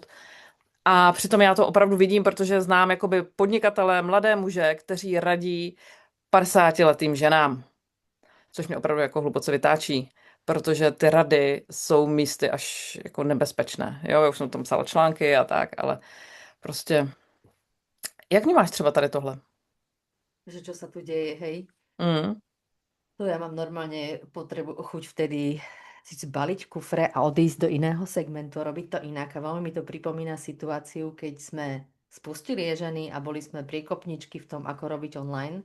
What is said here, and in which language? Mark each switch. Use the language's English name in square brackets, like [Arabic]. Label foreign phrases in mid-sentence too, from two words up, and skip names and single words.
[Czech] A přitom já to opravdu vidím, protože znám jakoby podnikatele, mladé muže, kteří radí 50letým ženám, což mě opravdu jako hluboce vytáčí, protože ty rady jsou místy až jako nebezpečné. Jo, já už jsem tam psala články a tak, ale prostě, jak vnímáš třeba tady tohle? [Slovak] Že čo sa tu deje, hej? Mm, No ja mám normálne potrebu, chuť vtedy si zbaliť kufre a odísť do iného segmentu, robiť to inak. A veľmi mi to pripomína situáciu, keď sme spustili Ježeny a boli sme priekopničky v tom, ako robiť online.